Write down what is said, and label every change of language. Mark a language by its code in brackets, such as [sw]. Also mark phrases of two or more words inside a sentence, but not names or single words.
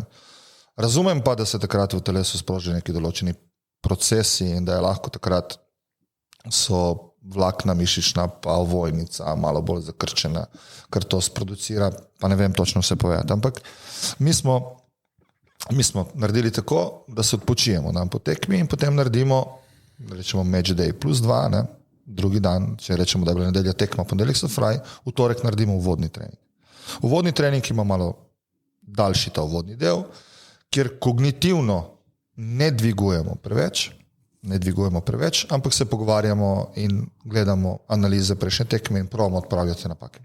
[sl] Razumem pa, da se takrat v telesu sprožijo neki določeni procesi in da je lahko takrat so vlakna mišična pa ovojnica malo bolj zakrčena, ker to sproducira, pa ne vem točno vse povedati. Ampak mi smo naredili tako, da se odpočijemo dan po tekmi in potem naredimo, rečemo [en] match day plus 2, [sl] drugi dan, če rečemo, da je bila nedelja tekma, ponedeljek so fraj, v torek naredimo uvodni trening. Uvodni trening ima malo daljši ta uvodni del, kjer kognitivno ne dvigujemo preveč, ampak se pogovarjamo in gledamo analize prejšnje tekme in probamo odpravljati napake.